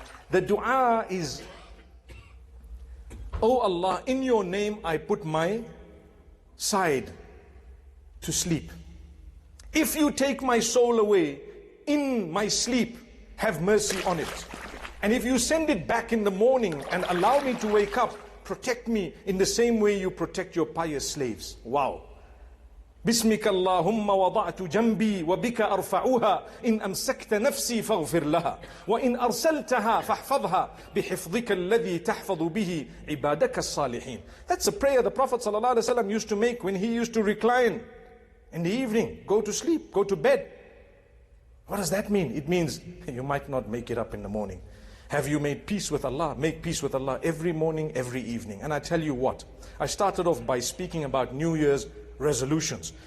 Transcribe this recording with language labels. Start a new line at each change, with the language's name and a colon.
English: The dua is, Oh Allah, in your name I put my side to sleep. If you take my soul away in my sleep, have mercy on it. And if you send it back in the morning and allow me to wake up, protect me in the same way you protect your pious slaves. Wow.
Arabic: بسمك اللهم وضعت جنبي وبك أرفعها إن أمسكت نفسي فاغفر لها وإن أرسلتها فاحفظها بحفظك الذي تحفظ به عبادك الصالحين.
English: That's a prayer the Prophet ﷺ used to make when he used to recline in the evening, go to sleep, go to bed. What does that mean? It means you might not make it up in the morning. Have you made peace with Allah? Make peace with Allah every morning, every evening. And I tell you what, I started off by speaking about New Year's resolutions.